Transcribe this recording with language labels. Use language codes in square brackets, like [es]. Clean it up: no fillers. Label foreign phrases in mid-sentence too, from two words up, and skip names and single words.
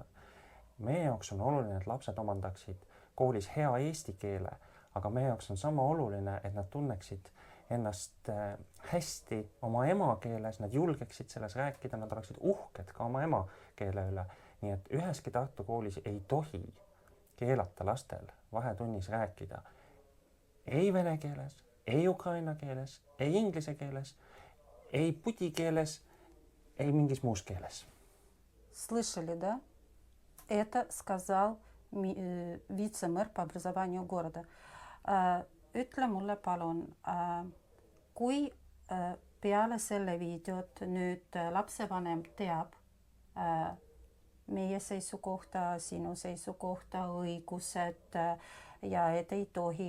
[et] Meie jaoks on oluline, et lapsed omandaksid koolis hea eesti keele, aga meie jaoks on sama oluline, et nad tunneksid ennast hästi oma emakeeles, nad julgeksid selles rääkida, nad oleksid uhked ka oma emakeele üle. Nii et üheski Tartu koolis ei tohi keelata lastel vahetunnis rääkida ei vene keeles, ei ukraina keeles, ei inglise keeles, ei pudi keeles, ei mingis muus keeles. [ru] Слышали, да? Это сказал вице-мэр по образованию города. [et] Ütle mulle palun, kui peale selle videot nüüd lapsevanem teab meie seisukohta, sinu seisukohta, õigused ja et ei tohi.